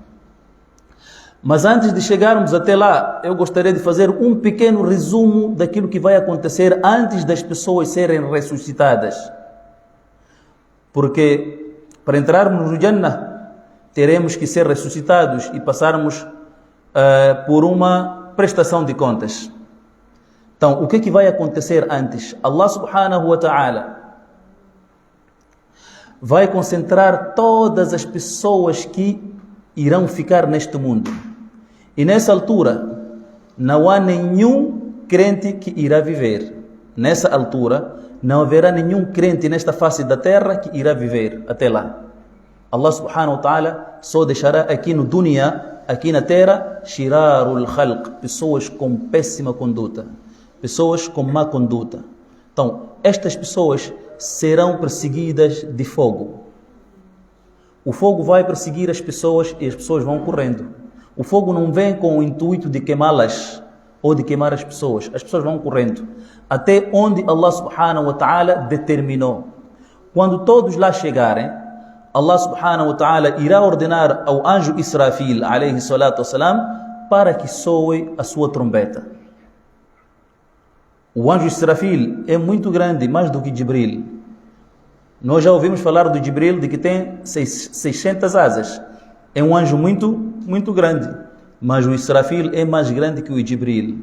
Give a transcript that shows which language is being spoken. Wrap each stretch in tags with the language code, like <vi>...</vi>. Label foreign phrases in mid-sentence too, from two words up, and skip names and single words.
<pt>Mas antes de chegarmos até lá, eu gostaria de fazer um pequeno resumo daquilo que vai acontecer antes das pessoas serem ressuscitadas. Porque para entrarmos no Jannah, teremos que ser ressuscitados e passarmos por uma prestação de contas. Então, o que é que vai acontecer antes?</pt> <ar>الله سبحانه وتعالى</ar> <pt>vai concentrar todas as pessoas que irão ficar neste mundo. E nessa altura, não há nenhum crente que irá viver. Nessa altura, não haverá nenhum crente nesta face da terra que irá viver até lá.</pt> <ar>الله سبحانه وتعالى</ar> <pt>só deixará aqui no dunya, aqui na terra,</pt> <ar>شرار الخلق,</ar> <pt>pessoas com péssima conduta, pessoas com má conduta. Então, estas pessoas serão perseguidas de fogo. O fogo vai perseguir as pessoas e as pessoas vão correndo. O fogo não vem com o intuito de queimá-las ou de queimar as pessoas vão correndo até onde</pt> <ar>الله سبحانه وتعالى</ar> <pt>determinou. Quando todos lá chegarem,</pt> <ar>الله سبحانه وتعالى</ar> <pt>irá ordenar ao anjo Israfil</pt> <ar>عليه الصلاة والسلام</ar> <pt>para que soe a sua trombeta. O anjo Israfil é muito grande, mais do que Jibril. Nós já ouvimos falar do Jibril, de que tem 600 asas. É um anjo muito grande, mas o Israfil é mais grande que o Jibril.</pt>